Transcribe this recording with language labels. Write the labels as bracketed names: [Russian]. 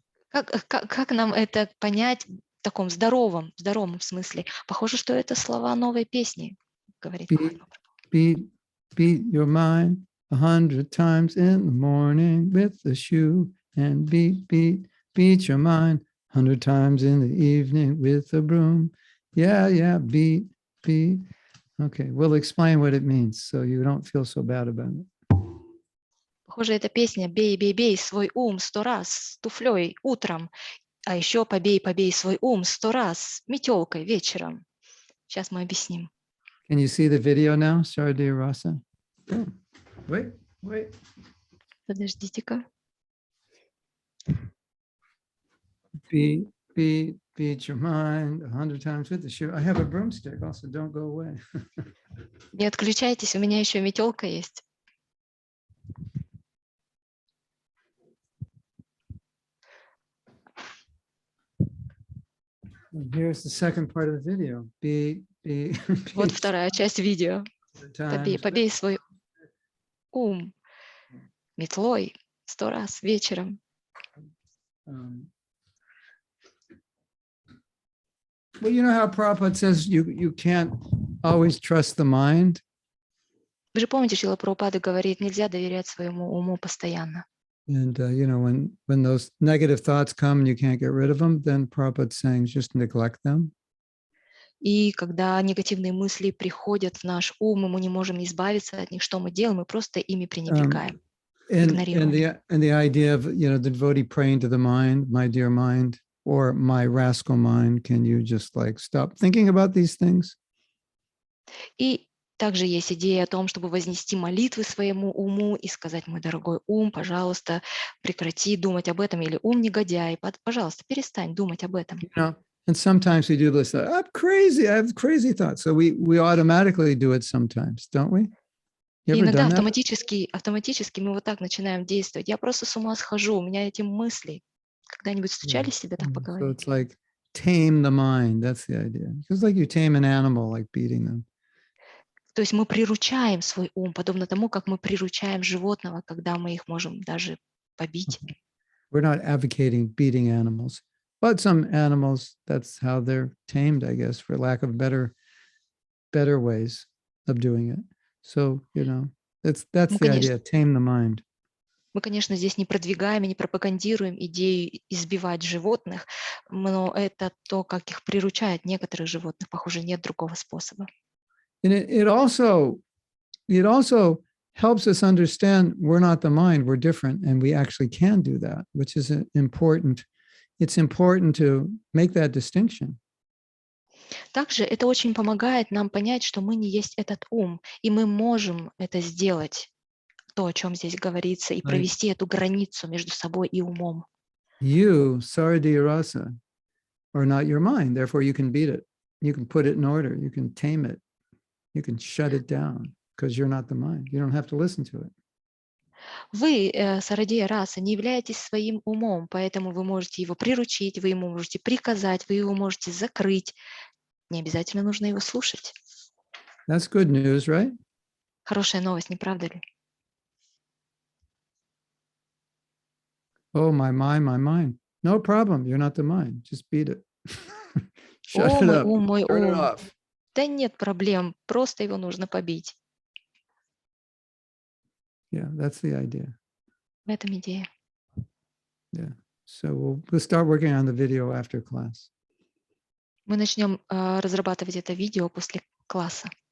[Russian] Как нам это понять в таком здоровом смысле? Похоже, что это слова новой песни, говорит Махатма. [English] Beat your mind 100 times in the morning with the shoe, and beat your mind 100 times in the evening with a broom. Yeah, yeah, beat, beat. Okay, we'll explain what it means so you don't feel so bad about it. [Russian] Похоже, эта песня «Бей, бей, бей свой ум 100 раз с туфлей утром», а еще «Побей, побей свой ум 100 раз метелкой вечером». Сейчас мы объясним. [English] Can you see the video now, Saradiya Rasa? Wait. [Russian] Подождите-ка. [English] Beat your mind 100 times with the shoe. I have a broomstick also, don't go away. [Russian] Не отключайтесь, у меня еще метелка есть. [English] Here's the second part of the video. [Russian] Вот вторая часть видео. Побей, побей свой ум метлой 100 раз вечером. [English] Well, you know how Prabhupada says you can't always trust the mind? [Russian] Вы же помните, Шрила Прабхупада говорит, нельзя доверять своему уму постоянно. [English] And, you know, when those negative thoughts come and you can't get rid of them, then Prabhupada's saying just neglect them. [Russian] И когда негативные мысли приходят в наш ум, и мы не можем избавиться от них, что мы делаем? Мы просто ими пренебрегаем, игнорируем. [English] And the idea of, you know, the devotee praying to the mind, my dear mind, or my rascal mind, can you just like stop thinking about these things? [Russian] И также есть идея о том, чтобы вознести молитвы своему уму и сказать: мой дорогой ум, пожалуйста, прекрати думать об этом, или ум негодяй, пожалуйста, перестань думать об этом. [English] You know, and sometimes we do this, I'm crazy, I have crazy thoughts. So we automatically do it sometimes, don't we? [Russian] И иногда автоматически мы вот так начинаем действовать. Я просто с ума схожу, у меня эти мысли. Когда-нибудь встречались себе так по голове? [English] So it's like tame the mind, that's the idea. It's like you tame an animal, like beating them. [Russian] То есть мы приручаем свой ум, подобно тому, как мы приручаем животного, когда мы их можем даже побить. [English] We're not advocating beating animals, but some animals, that's how they're tamed, I guess, for lack of better ways of doing it. So, you know, that's the idea, tame the mind. [Russian] Мы, конечно, здесь не продвигаем и не пропагандируем идею избивать животных, но это то, как их приручают некоторых животных. Похоже, нет другого способа. [English] And it also helps us understand we're not the mind, we're different, and we actually can do that, which is important. It's important to make that distinction. [Russian] Также это очень помогает нам понять, что мы не есть этот ум, и мы можем это сделать, то, о чем здесь говорится, и провести эту границу между собой и умом. [English] You, Saradiya Rasa, are not your mind, therefore you can beat it. You can put it in order, you can tame it. You can shut it down because you're not the mind. You don't have to listen to it. [Russian] Вы, Сарадия Раса, не являетесь своим умом, поэтому вы можете его приручить, вы ему можете приказать, вы его можете закрыть. Не обязательно нужно его слушать. [English] That's good news, right? [Russian] Хорошая новость, не правда ли? [English] Oh, my mind. No problem. You're not the mind. Just beat it. Shut [Russian] О, [English] it [Russian] мой [English] up. [Russian] ум, мой [English] Turn it [Russian] ум. [English] off. [Russian] Да нет проблем, просто его нужно побить. [English] Yeah, that's the idea. [Russian] В этом идея. [English] Yeah. So we'll start working on the video after class. [Russian] Мы начнем разрабатывать это видео после класса.